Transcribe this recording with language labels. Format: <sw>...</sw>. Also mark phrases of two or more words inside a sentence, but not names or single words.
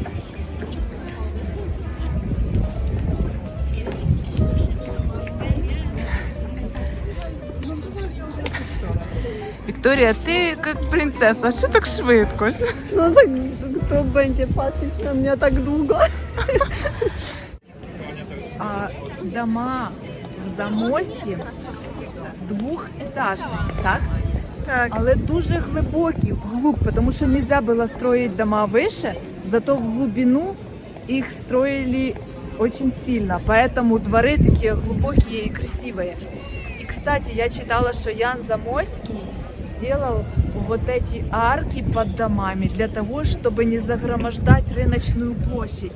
<uk>Вікторія, ти як принцеса, що так швидко?</uk> <pl>No tak, kto będzie patrzeć na mnie tak długo?</pl> <uk>А дома в Замості двохетажні, так?</uk> <pl>Tak.</pl> <uk>Але дуже глибокі,</uk> <ru>вглубь, тому що нельзя было строить дома выше, зато в глубину их строили очень сильно, поэтому дворы такие глубокие и красивые. И, кстати, я читала, что Ян Замойский сделал вот эти арки под домами для того, чтобы не загромождать рыночную площадь.</ru>